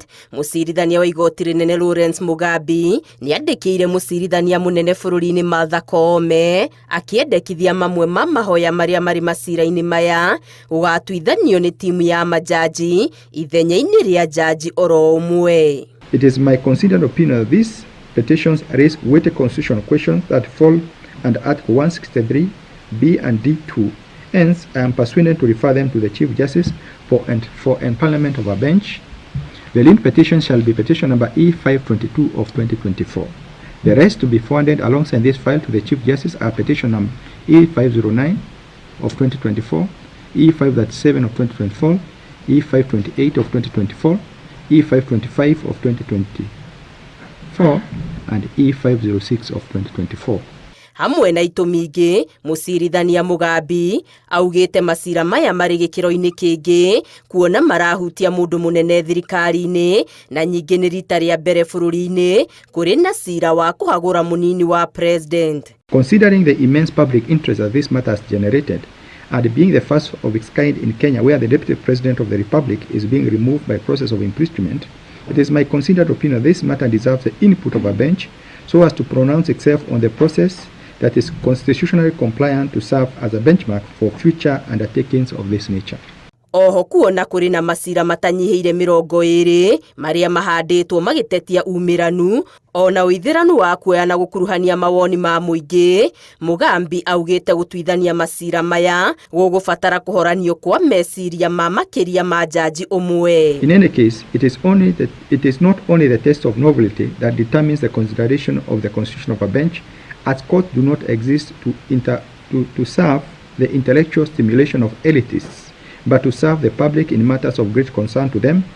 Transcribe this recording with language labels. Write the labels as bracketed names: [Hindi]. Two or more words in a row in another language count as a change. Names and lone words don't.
[Kikuyu] Mũcirithania wa igoti rĩnene Lawrence Mugambi nĩandĩkĩire mũcirithania mũnene bũrũri-inĩ Martha Koome akĩendekithia mamwe ma mahoya marĩa marĩ macira-inĩ maya gũgatuithanio nĩ timu ya majaji ithenya-inĩ rĩa jaji oro ũmwe. [English] It is my considered opinion that these petitions raise weighty constitutional questions that fall under Article 163 B and D2. Hence, I am persuaded to refer them to the Chief Justice for empanelment of a bench. The linked petition shall be petition number E522 of 2024. The rest to be forwarded alongside this file to the Chief Justice are petition number E509 of 2024, E537 of 2024, E528 of 2024, E525 of 2024 and E506 of 2024. [Kikuyu] Hamwe na itũmi ingĩ, mũcirithania Mugambi augĩte macira maya marĩ gĩkĩro-inĩ kĩngĩ kuona marahutia mũndũ mũnene thirikari-inĩ na nyingĩ nĩ rita rĩa mbere bũrũri-inĩ kũrĩ na cira wa kũhagũra mũnini wa president. [English] Considering the immense public interest that this matter has generated, and being the first of its kind in Kenya where the Deputy President of the Republic is being removed by process of impeachment, it is my considered opinion this matter deserves the input of a bench so as to pronounce itself on the process that is constitutionally compliant to serve as a benchmark for future undertakings of this nature. [Kikuyu] Oho kuona kũrĩ na macira matanyihĩire 20 marĩa mahandĩtwo magĩtetia umĩranu ona ũithĩranu wa kuoya na gũkuruhania mawoni ma mũingĩ, Mugambi augĩte gũtuithania macira maya gũgũbatara kũhoranio kwa meciria ma makĩria ma jaji ũmwe. [English] In any case, it is not only the test of novelty that determines the consideration of the constitution of a bench, as courts do not exist to serve the intellectual stimulation of elitists, but to serve the public in matters of great concern to them.